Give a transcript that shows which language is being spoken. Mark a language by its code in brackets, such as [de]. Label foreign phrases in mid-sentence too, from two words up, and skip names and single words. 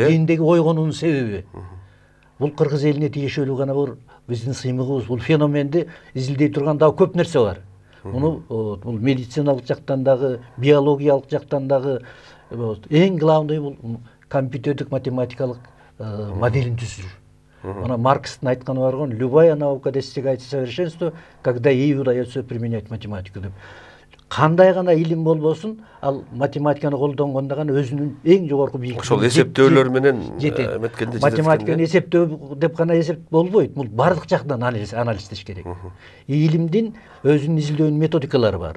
[ky] Ошо гендеги ойгонуунун себеби. Бул кыргыз элине тиешелүү гана бар биздин сыймыгыбыз. Бул феноменди изилдей турган дагы көп нерсе бар. Муну бул медициналык жактан дагы, биологиялык жактан дагы эң главный бул компьютердик математикалык моделин түзүү. Мына Маркстын айтканы бар го, [ru] любая наука достигает совершенства, когда ей удается применять математику деп. [ky] кандай гана илим болбосун, ал математиканы колдонгондо гана өзүнүн эң жогорку бийликтине ошол эсептөөлөр менен эметкенде математиканы эсептөө деп гана эсеп болбойт. Бул бардык жактан анализдеш керек. Илимдин өзүнүн изилдөөнүн методикалары бар.